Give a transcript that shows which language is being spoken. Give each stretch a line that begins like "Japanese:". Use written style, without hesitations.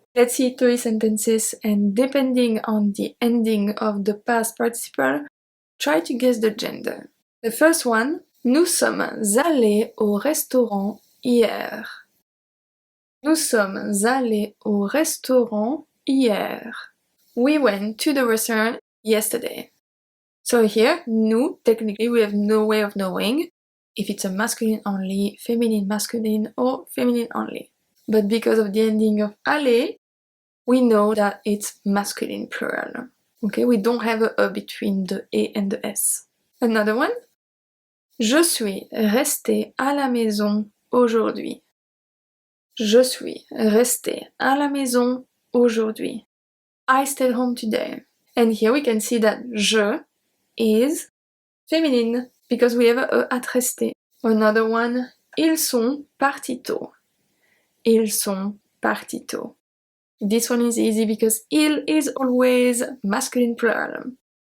English: Let's see 3 sentences, and depending on the ending of the past participle, try to guess the gender. The first one,
French: nous sommes allés au restaurant hier. Nous sommes allés au restaurant hier.
English: We went to the restaurant yesterday. So here, nous, technically we have no way of knowing if it's a masculine only, feminine masculine, or feminine only. But because of the ending of aller, we know that it's masculine plural. Okay, we don't have a E between the E and the S. Another one.
French: Je suis resté à la maison aujourd'hui. Je suis resté à la maison aujourd'hui.
English: I stayed home today. And here we can see that je is feminine because we have a at rester. Another one.
French: Ils sont partis tôt. Ils sont partis tôt.
English: This one is easy because il is always masculine plural.